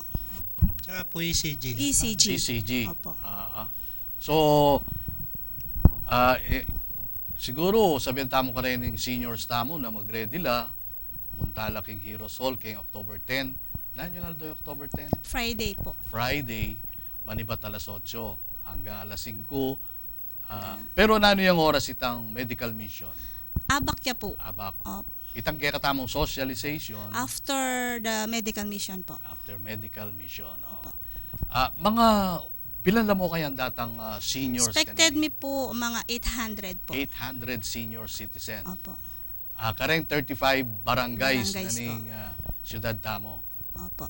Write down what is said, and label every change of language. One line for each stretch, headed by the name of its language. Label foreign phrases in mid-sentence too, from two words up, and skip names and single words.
Pampanga: Tsaka po ECG. ECG. Opo. So, siguro sabihin tamo ka rin yung seniors tamo na mag-ready la, muntala king Hero Soul king October 10. Nanyo nga doon October 10? Friday po. Friday, manibat alas 8 hanggang alas 5. Pero nano yung oras itang
English: medical mission?
Pampanga: Abak ya po. Abak. Itang kaya katamong socialization.
English: After the medical mission po. After medical mission.
Pampanga: Mga, pilan lang mo kayang datang seniors? Expected me po mga 800 po.
English: 800 senior citizen.
Pampanga: Opo. Kareng 35 barangays na Barangays ning siyudad tamo. Opo.